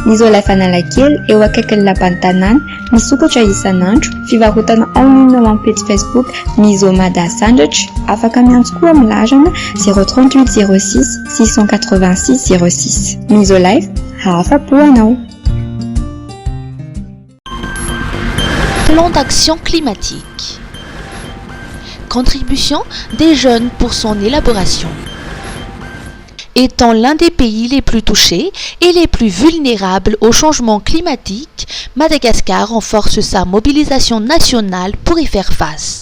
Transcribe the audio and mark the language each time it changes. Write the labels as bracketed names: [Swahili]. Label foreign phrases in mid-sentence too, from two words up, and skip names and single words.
[Malagasy] Mizola fanalakely eo akaikin'ny lapantanan misokatra isan'andro fivarotana online ao amin'ny page Facebook Mizo Mada Sandwich afaka miantso koa amin'ny lajana 038 06 686 06 Mizo Life hafa-po anao. [French] Plan d'action climatique. Contribution des jeunes pour son élaboration. Étant l'un des pays les plus touchés et les plus vulnérables au changement climatique, Madagascar renforce sa mobilisation nationale pour y faire face.